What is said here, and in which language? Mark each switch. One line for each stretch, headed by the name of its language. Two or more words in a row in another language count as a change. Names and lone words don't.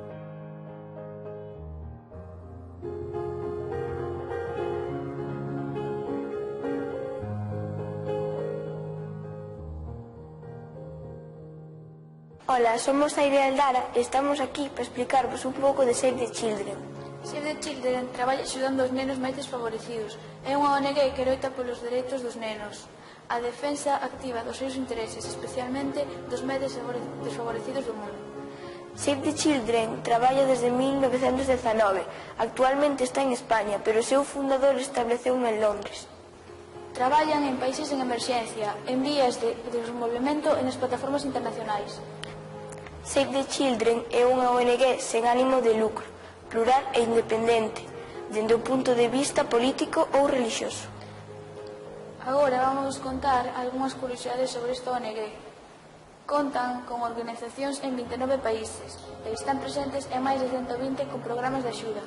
Galician: Ola, somos a Iria Eldara e estamos aquí para explicarvos un pouco de Save the Children. Save the Children traballa axudando os nenos máis desfavorecidos. É unha ONG que loita polos dereitos dos nenos, a defensa activa dos seus intereses, especialmente dos máis desfavorecidos do mundo. Save the Children traballa desde 1919. Actualmente está en España, pero o seu fundador estableceu en Londres. Traballan en países en emerxencia, en vías de desenvolvemento e nas plataformas internacionais. Save the Children é unha ONG sen ánimo de lucro, plural e independente, dende o punto de vista político ou religioso. Agora vamos contar algunhas curiosidades sobre esta ONG. Contan con organizacións en 29 países e están presentes en máis de 120 con programas de axuda.